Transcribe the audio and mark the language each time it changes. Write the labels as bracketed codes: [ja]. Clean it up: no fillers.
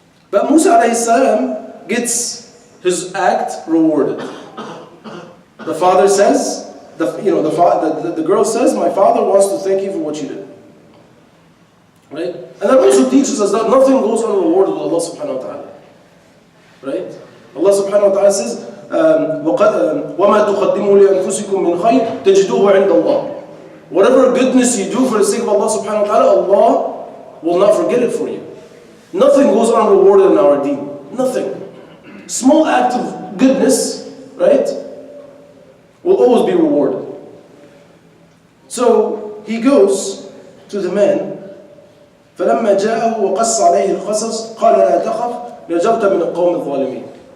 [en] But Musa alayhi salam gets his act rewarded. The father says, the girl says, my father wants to thank you for what you did. Right? And that also teaches us that nothing goes unrewarded with Allah subhanahu wa ta'ala. Right? Allah subhanahu wa ta'ala says, [ar] وَمَا تُقَدِّمُوا لِأَنفُسِكُم مِّنْ خَيْرٍ تَجِدُوهُ عِنْدَ اللَّهِ. [en] Whatever goodness you do for the sake of Allah subhanahu wa ta'ala, Allah will not forget it for you. Nothing goes unrewarded in our deen. Nothing. Small act of goodness, right, will always be rewarded. So he goes to the man. [ar] فَلَمَّا جَاءَهُ وَقَصَّ عَلَيْهِ الْقَصَص قَالَ لَا تَخَفْ نَجَوْتَ مِنَ الْقَوْمِ الظَّالِمِينَ.